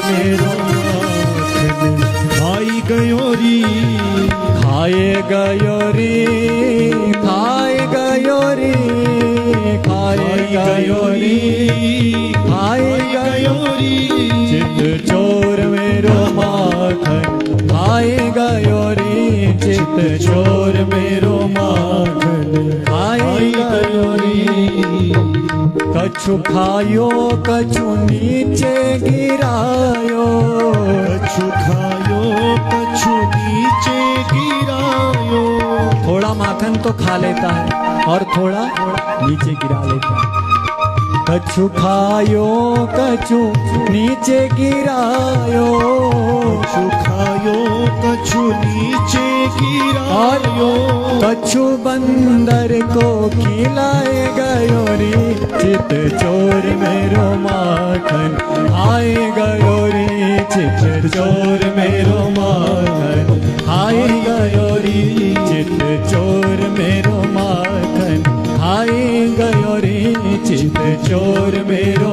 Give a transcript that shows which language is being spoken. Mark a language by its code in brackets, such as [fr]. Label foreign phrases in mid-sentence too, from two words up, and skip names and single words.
[bra] मेरो माखन खाई गयो रे, खाए गयो रे, खाए गयो रे, खाए गयो रे, खाए गयो रे चित चोर मेरो माखन खाए गयो रे चित चोर मेरो माखन खाए गयो रे। कछु खायो कछु नीचे गिरायो, कछु खायो कछु नीचे गिरायो। [hi] थोड़ा माखन तो खा लेता है और थोड़ा नीचे गिरा लेता है। [bra] कछु खायो कछु नीचे गिरायो, कछु खायो कछु नीचे गिरायो, कछु बंदर को खिलाए गयो रे, चित चोर मेरो माखन आए गयो रे, चित चोर मेरो माखन आए गयो रे, चित चोर मेरो माखन आए गयो रे, चित चोर मेरो